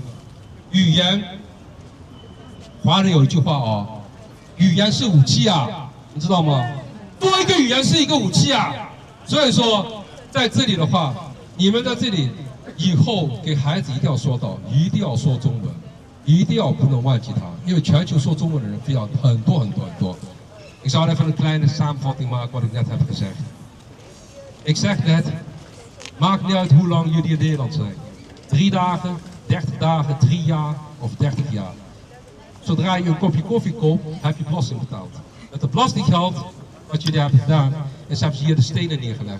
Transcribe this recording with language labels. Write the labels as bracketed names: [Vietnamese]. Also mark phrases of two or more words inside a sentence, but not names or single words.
[Chinese] 语言，华人有一句话啊，语言是武器啊，你知道吗？多一个语言是一个武器啊。所以说，在这里的话，你们在这里以后给孩子一定要说到，一定要说中文，一定要不能忘记它，因为全球说中文的人非常很多。 [Dutch] Ik zou even een kleine samenvatting maken wat ik net heb gezegd. Ik zeg net, maakt niet uit hoe lang jullie in Nederland zijn. 3 dagen, 30 dagen, 3 jaar of 30 jaar. Zodra je een kopje koffie koopt, heb je belasting betaald. Met het belastinggeld wat jullie hebben gedaan, is hebben ze hier de stenen neergelegd.